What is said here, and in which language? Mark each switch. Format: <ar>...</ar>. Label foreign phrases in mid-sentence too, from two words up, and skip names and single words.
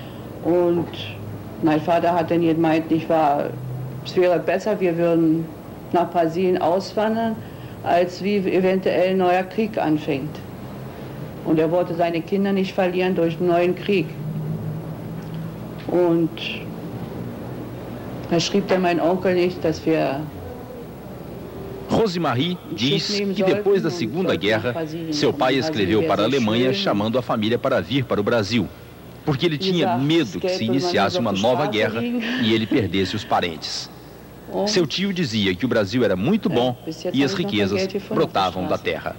<de>Und mein Vater hat dann gemeint, es wäre besser, wir würden nach Brasilien auswandern, als wie eventuell ein neuer Krieg anfängt. Und er wollte seine Kinder nicht verlieren durch einen neuen Krieg. Und da schrieb dann mein Onkel nicht, dass wir...</de> <pt>Rosemarie diz que depois da Segunda Guerra, seu pai escreveu para a Alemanha chamando a família para vir para o Brasil, porque ele tinha medo que se iniciasse uma nova guerra e ele perdesse os parentes. Seu tio dizia que o Brasil era muito bom e as riquezas brotavam da terra.</pt>